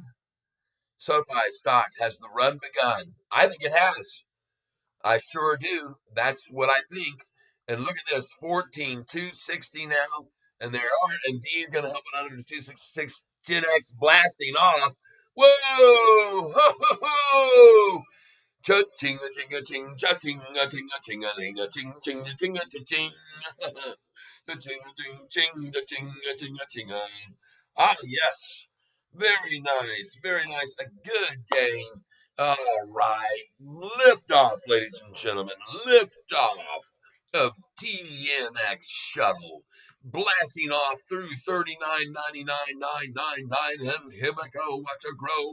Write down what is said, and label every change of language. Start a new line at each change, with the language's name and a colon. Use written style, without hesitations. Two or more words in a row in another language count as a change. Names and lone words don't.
English: SoFi stock, has the run begun? I think it has. I sure do. That's what I think. And look at this, 14,260 now. And there are indeed going to help it under the 266 10x blasting off. Whoa! Ho, ho, ho! Cha-ching, a ching, cha-ching, a ching, a ching, a ching, a ching, ching, a ching, a ching. Cha-ching, ching, ching, ching, ching, ching. Ah, yes. Very nice. Very nice. A good game. All right. Lift off, ladies and gentlemen. Lift off of TNX Shuttle. Blasting off through 39.99.999. And here we go. Watch it grow.